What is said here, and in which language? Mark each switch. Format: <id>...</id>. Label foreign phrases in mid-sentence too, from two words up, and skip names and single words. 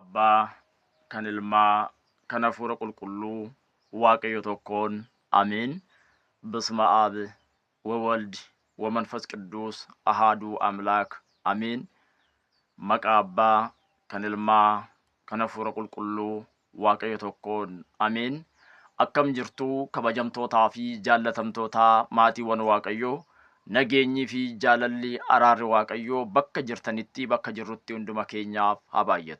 <om>abbaa, kan ilmaa, kan hafuura qulqulluu, waaqayyo tokkoon አሜን።</om> <gez>በስመ አብ ወወልድ ወመንፈስ ቅዱስ አሃዱ አምላክ አሜን።</gez> <om>መቃ abbaa, kan ilmaa, kan hafuura qulqulluu, waaqayyo tokkoon አሜን። akkam jirtuu kabajamtootaa fi jaallatamtootaa maatiiwwan waaqayyoo, nageenyii fi jaalalli araarri waaqayyoo bakka jirtanitti bakka jirrutti hunduma keenyaaf haa baay'atu.</om>